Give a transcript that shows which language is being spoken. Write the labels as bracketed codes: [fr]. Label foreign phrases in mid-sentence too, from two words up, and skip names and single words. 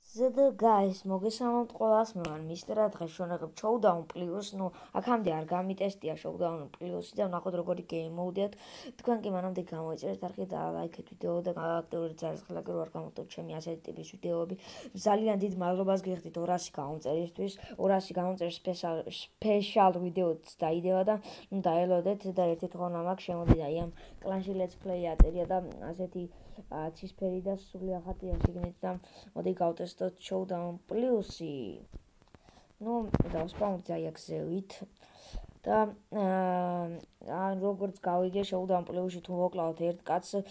[en] The guys, [ka] მოგესალმებით ყველას, მე ვარ მისტერ დღეს შევანახებ Showdown Plus, აქამდე არ გამიტესტია Showdown Plus-ი და ვნახოთ როგორი [en] game mode- [ka] ია. თქვენ კი მანამდე გამოიწერეთ არხი და ლაიქეთ ვიდეო და აქტიური ძალისხმელად რო არ გამოვტოთ ჩემი ასეთი ტიპის ვიდეოები. ძალიან დიდ მადლობას გიხდით 200 გამომწერისთვის. 200 გამომწერის სპეციალ ვიდეოც დაიდევა და დაელოდეთ და ერთი თხოვნა მაქვს, შემოდით აი ამ კლანში [en] let's play [ka] აწერია და ასეთი ცისფერი და სული ახატია შეგნით და მოდი გავტესტოთ Showdown Plus-ი. დავსპავნით აი აქ ზევით და როგორც გავიგე Showdown Plus-ში თუ მოკლავთ ერთ კაცს